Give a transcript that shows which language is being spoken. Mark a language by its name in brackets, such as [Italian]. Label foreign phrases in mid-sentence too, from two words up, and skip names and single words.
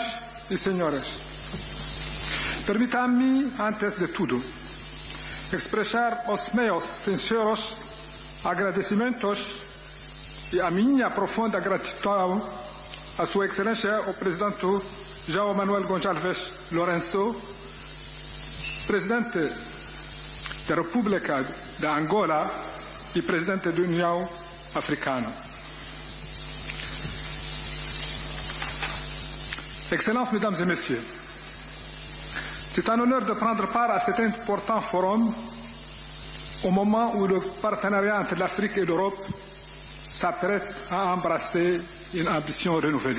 [Portuguese] e senhores, permitam-me, antes de tudo, expressar os meus sinceros agradecimentos e a minha profunda gratidão à Sua Excelência, o Presidente João Lourenço, Presidente da República da Angola e Presidente da União Africana. [French] Excellences, Mesdames et Messieurs, c'est un honneur de prendre part à cet important forum au moment où le partenariat entre l'Afrique et l'Europe s'apprête à embrasser une ambition renouvelée.